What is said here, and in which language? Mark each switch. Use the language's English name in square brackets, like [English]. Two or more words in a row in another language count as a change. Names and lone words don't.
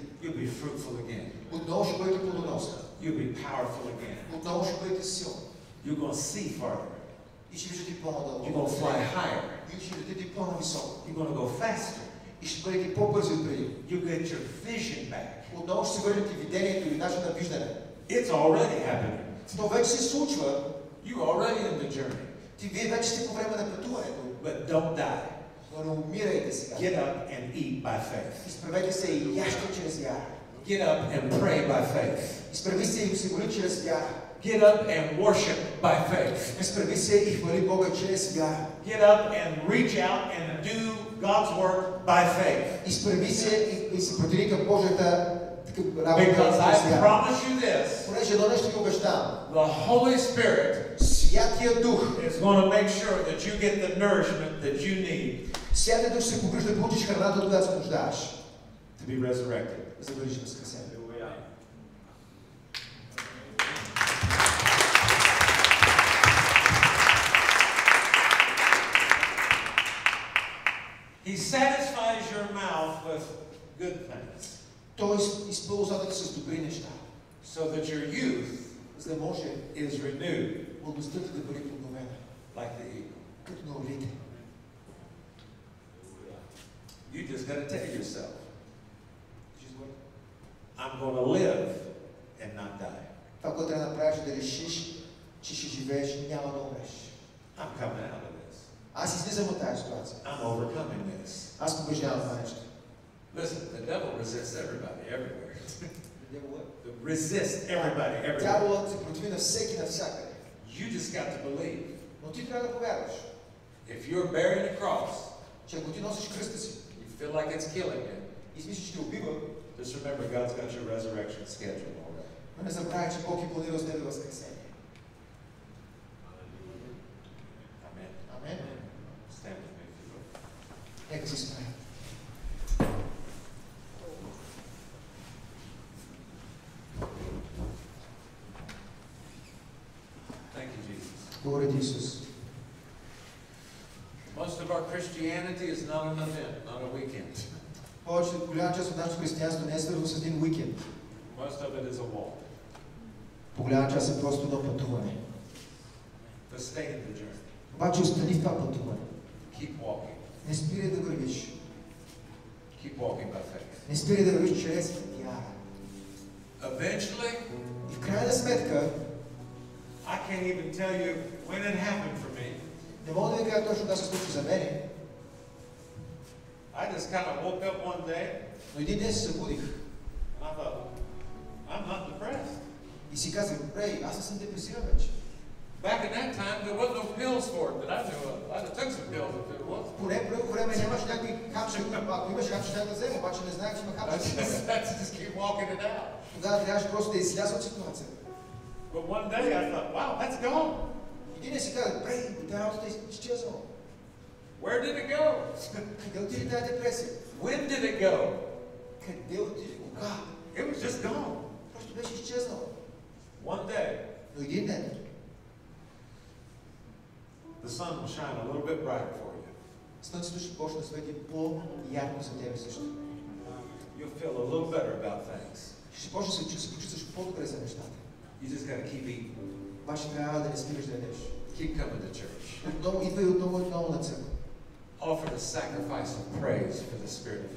[English] You'll be fruitful again. [Bulgarian] Отново ще бъдете плодоносни. [English] You'll be powerful again. [Bulgarian] Отново ще бъдете силни. [English] You're going to see farther. [Bulgarian] И ще виждате по-надълго. [English] You're going to fly higher. [Bulgarian] И ще летите по-нависоко. [English] You're going to go faster. [Bulgarian] И ще бъдете по-бързи от преди. [English] You get your vision back. [Bulgarian] Отново ще си върнете видението и начин на виждане. [English] It's already happening. [Bulgarian] То вече се случва. [English] You're already in the journey. [Bulgarian] Вие вече сте по време на пътуването. [English] But don't die. [Bulgarian] Но не умирайте сега. [English] Get up and eat by faith. [Bulgarian] Изправете се и яжте чрез вяра. [English] Get up and pray by faith. [Bulgarian] Изправи се и се моли чрез вяра. [English] Get up and worship by faith. [Bulgarian] Изправи се и хвали Бога чрез вяра. [English] Get up and reach out and do God's work by faith. [Bulgarian] Изправи се и се протири към Божията работа. [English] Because I promise you this. [Bulgarian] Понеже едно нещо ви обещавам. [English] The Holy Spirit [Bulgarian] Святия Дух [English] is going to make sure that you get the nourishment that you need. [Bulgarian] Святия Дух ще погрижи да получиш храната, от която се нуждаеш. [English] To be resurrected. [Bulgarian] За да бъдеш възкресен. [English] He satisfies your mouth with good things. [Bulgarian] Той изпълва устата с добри неща. [English] So that your youth [Bulgarian] за да може [English] is renewed. [Bulgarian] Младостта ти да бъде подновена. [English] Like the eagle. [Bulgarian] Като на орлите. [English] You just got to tell yourself, I'm going to live and not die. [Bulgarian] Това, което трябва да направиш, да решиш, че ще живееш, няма да умреш. [English] I'm coming out of this. [Bulgarian] Аз излизам от тази ситуация. [English] I'm overcoming this. [Bulgarian] Аз побеждавам това нещо. [English] Listen, the devil resists everybody, everywhere. The devil what? Resist everybody, everywhere. [Bulgarian] Дяволът се противи на всеки, навсякъде. [English] You just got to believe. [Bulgarian] Но ти трябва да повярваш. [English] If you're bearing a cross, [Bulgarian] че ако ти носиш кръста си, [English] you feel like it's killing you, [Bulgarian] и смислиш, че те убива, [English] just remember God's got your resurrection scheduled already. [Bulgarian] Но не забравяй, че Бог е планирал с тебе възкресение. [English] Amen. [Bulgarian] Амен. [English] Stand with me, if you will. [Bulgarian] Нека си стоим. [English] Thank you, Jesus. [Bulgarian] Благодаря ти, Исус. [English] Most of our Christianity is not an event, not a weekend. [Bulgarian] Голяма част от нашето християнство не е свързано с един уикенд. [English] Most of it is a walk. [Bulgarian] По-голяма част е просто едно пътуване. [English] But stay in the journey. [Bulgarian] Обаче остани в това пътуване. [English] Keep walking. [Bulgarian] Не спирай да вървиш. [English] Keep walking by faith. [Bulgarian] Не спирай да вървиш чрез вяра. [English] Eventually, [Bulgarian] И в крайна сметка, [English] I can't even tell you when it happened for me. [Bulgarian] не мога да ви кажа точно да се случи за мене, [English] I just kind of woke up one day [Bulgarian] но един ден се събудих [English] and I thought, I'm not depressed. [Bulgarian] и си казах, Рей, аз не съм депресиран вече. [English] Back in that time, there was no pills for it that I knew of. I'd have took some pills if it was. [Bulgarian] Поне по него време нямаш някакви хапчета, ако имаш хапчета да взема, обаче не знаех, че има хапчета. [English] That's just keep walking it out. [Bulgarian] Тогава трябваше просто да изляза от ситуацията. [English] But one day I thought, wow, that's gone. [Bulgarian] Един ден си казах, Рей, тази работа е изчезнала. [English] Where did it go? [Bulgarian] Къде отиде тази депресия? [English] When did it go? [Bulgarian] Къде отиде? Кога? [English] It was just gone. [Bulgarian] Просто беше изчезнала. [English] One day, [Bulgarian] Но един ден [English] the sun will shine a little bit brighter for you. [Bulgarian] слънцето ще почне да свети по-ярко за тебе също. [English] You'll feel a little better about things. [Bulgarian] Ще почне да се почувстваш по-добре за нещата. [English] You just got to keep eating. [Bulgarian] Обаче трябва да не спираш да ядеш. [English] Keep coming to church. [Bulgarian] Отново идва и отново на църква. [English] Offer the sacrifice of praise for the Spirit of heaven.